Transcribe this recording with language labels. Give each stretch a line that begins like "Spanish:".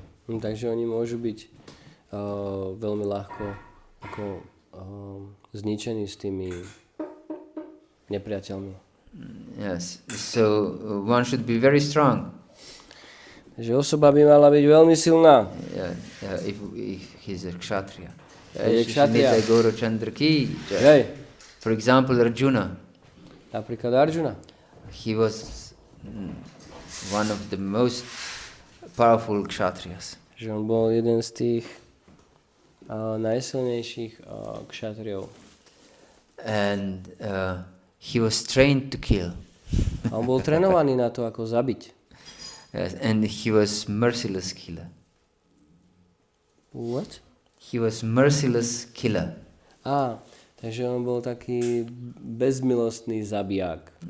Slovak: Takže oni môžu byť veľmi ľahko ako zničení s tými nepriateľmi.
English: Yes. So one should be very strong.
Slovak: Takže osoba by mala byť veľmi silná.
English: If he's a kshatriya.
Slovak: Je kshatriya. Guru Chandra ki. Hej.
English: For example, Arjuna.
Slovak: Napríklad Arjuna.
English: He was one of the most powerful kshatriyas.
Slovak: Že on bol jeden z tých najsilnejších kshatriyov.
English: And he was trained to kill.
Slovak: A on bol trénovaný na to, ako zabiť.
English: Yes, and he was merciless killer. What? He was merciless killer.
Slovak: Takže on bol taký bezmilostný zabiják.